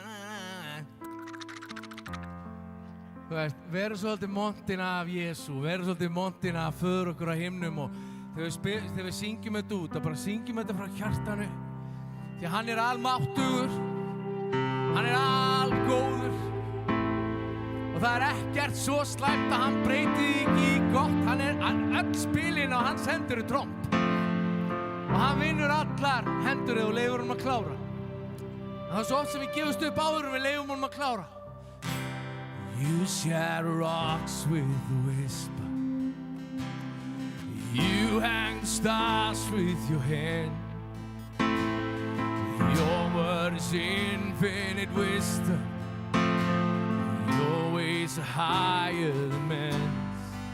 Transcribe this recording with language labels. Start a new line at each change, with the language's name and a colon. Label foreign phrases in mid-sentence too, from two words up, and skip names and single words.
Icelandic: Þú veist, veru svolítið montin af Jesú, veru svolítið montin af föður okkur á himnum og þegar við syngjum þetta út, að bara syngjum þetta frá hjartanu því að hann er almáttugur, hann er algóður og það er ekkert svo slæmt að hann breyti ekki í gott. Hann er öll spilin á hans hendur í tromp og hann vinnur allar hendur og leifur honum að klára. Það er svo oft sem við gefumst upp áður og við leifum honum að klára.
English: You shatter rocks with a whisper. You hang the stars with your hand. Your word is infinite wisdom. Your ways are higher than man's.